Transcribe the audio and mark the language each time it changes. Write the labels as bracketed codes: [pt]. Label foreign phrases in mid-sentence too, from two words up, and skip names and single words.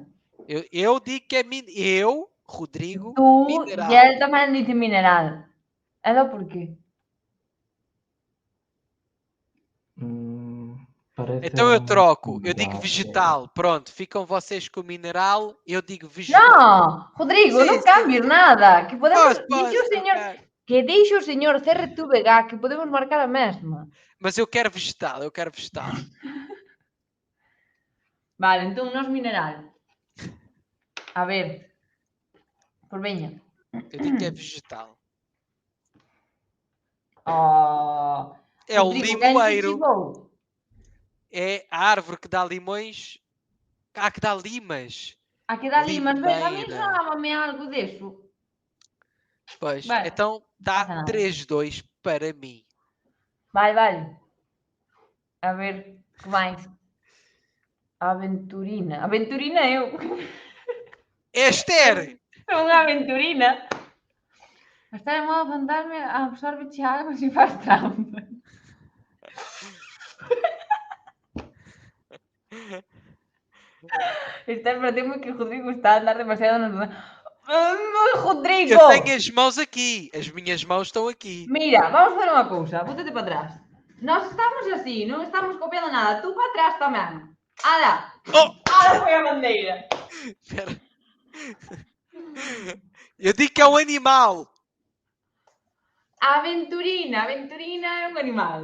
[pt] Eu digo que é mineral. Rodrigo, Tu mineral. [gl] e ele tamén dice mineral. [pt] Ela por quê? Então eu troco. Eu digo vegetal. Pronto, ficam vocês com mineral. Eu digo vegetal. [gl] Non, Rodrigo, non cambies nada. Que podemos... [pt] Posso, [gl] Que deixe o señor CRTVG, que podemos marcar a mesma. [pt] Mas eu quero vegetal. [gl] Vale, entón nos mineral. A ver. Por veña. [pt] Eu digo que é vegetal. É o Rodrigo, limoeiro. É a árvore que dá limões. [gl] Que dá limas. A que dá limas, ves, a mí [pt] Limeira. sonava-me algo deso. Pois, Vale. então Passa dá nada. 3-2 para mim. [gl] Vale. A ver, que máis? Aventurina. Aventurina eu. Esther! Son unha aventurina. [pt] Está de modo fantasma, absorbe algo se faz trampa. Temo que o Rodrigo está a andar demasiado no... Rodrigo! Eu tenho as mãos aqui. As minhas mãos estão aqui. [gl] Mira, vamos fazer unha cousa. Bótate para atrás. Nós estamos así, non estamos copiando nada. Tú para atrás tamén. Ala! Ala foi a bandeira. [pt] Espera. Eu digo que é um animal. [gl] Aventurina é un animal.